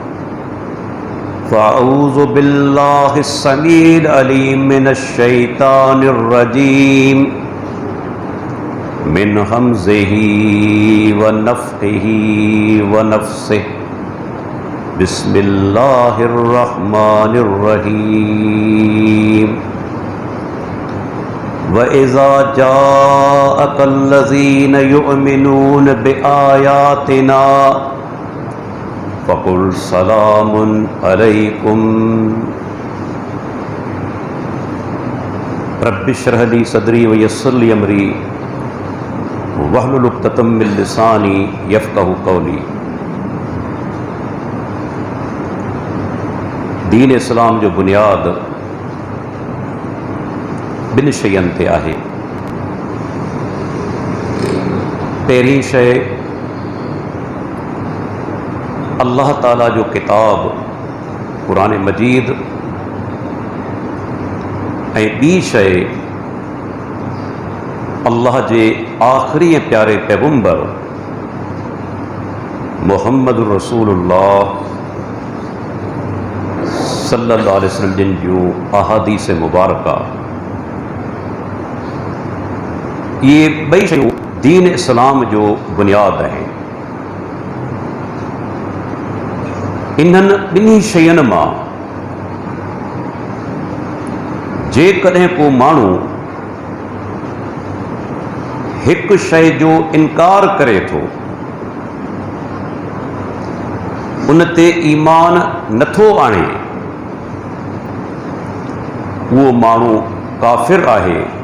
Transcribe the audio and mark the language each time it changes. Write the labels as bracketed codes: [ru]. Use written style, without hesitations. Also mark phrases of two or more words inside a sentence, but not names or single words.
[ar] فأعوذ بالله السميع العليم من الشيطان الرجيم من همزه ونفخه ونفسه. بسم الله الرحمن الرحيم. وإذا جاءك الذين يؤمنون بآياتنا فقل سلام عليكم. رب اشرح لي صدري ويسر لي أمري واحلل عقدة من لساني يفقهوا قولي. [sd] दीन इस्लाम जो बुनियाद ॿिनि शयुनि ते आहे। पहिरीं शइ अल्लाह ताला जो किताब क़ुरान मजीद ऐं ॿी शइ अल्लाह जे आख़िरी ऐं प्यारे पैगंबर [ar] محمد رسول الله صلى الله عليه وسلم [sd] जिन जूं अहादीस मुबारका। ये ॿई शयूं दीन इस्लाम जो बुनियाद आहिनि। इन्हनि ॿिन्ही शयुनि मां जेकॾहिं को माण्हू हिकु शइ जो इनकार करे थो, उन ते ईमान नथो आणे, उहो माण्हू काफ़िर आहे।